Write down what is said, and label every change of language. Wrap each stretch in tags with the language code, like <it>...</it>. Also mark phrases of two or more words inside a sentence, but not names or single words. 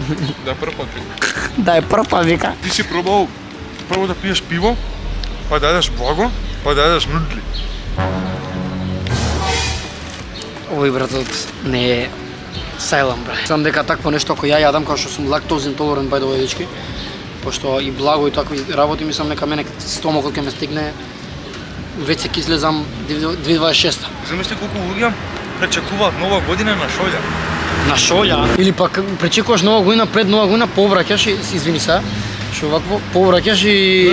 <mk>Да прв пат. Да е прв пат вика. Ти си пробал прво да пиеш пиво, па да јадеш благо, па да јадеш нудли. Овој братот не е сајлам, бре. Знам дека такво нешто ако ја јадам, као што сум лактозен толерant</mk> <en>by the way,</en> <mk>дечки, пошто и благо и такви работи, мислам дека мене стомакот ќе ме стигне, веќе ќе излезам 2026. Замисли колку луѓе пречекуваат нова година на шолја. На шолја или пак пречекуваш нова година, пред нова година повраќаш и извини се, што вакво повраќаш и</mk>